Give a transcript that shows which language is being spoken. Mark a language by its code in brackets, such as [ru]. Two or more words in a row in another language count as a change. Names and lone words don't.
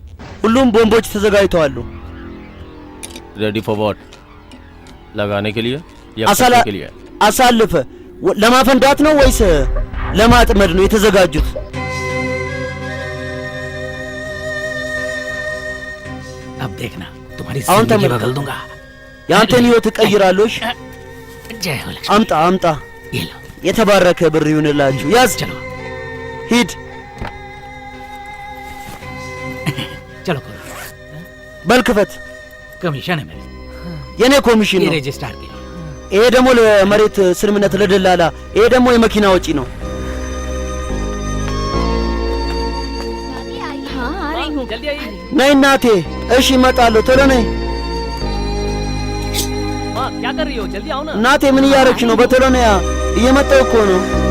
[am] ሁሉም ቦምቦች ተዘጋጅተዋል። [en] Ready for what? [hi] लगाने के लिए या फटने के लिए? [am] አሳልፈ ለማፈንዳት ነው ወይስ ለማጥመድ ነው የተዘጋጁት? [hi] अब देखना तुम्हारी जिंदगी बदल दूंगा। [am] ያንተን ህይወት እቀይራለሁ። [hi] जय हो लक्ष्मी। [am] አምጣ አምጣ። የተባረከ ብር ይሁንላችሁ። ያዝ። ሂድ። [hi] चलो [am] በል ክፈት። [hi] कमीशन है मेरे। [am] የኔ ኮሚሽን ነው። [hi] रजिस्ट्रार के [am] ይሄ ደግሞ ለመሬት ስልምነት ለደላላ፣ ይሄ ደግሞ የመኪና ወጪ ነው። [hi] हाँ आ रही हूँ। जल्दी आइए। [am] ነይ እናቴ። እሺ እመጣለሁ። ቶሎ ነይ። [hi] माँ क्या कर रही हो? जल्दी आओ ना। [am] እናቴ ምን እያደረግሽ ነው? በቶሎ ነይ። እየመጣሁ እኮ ነው።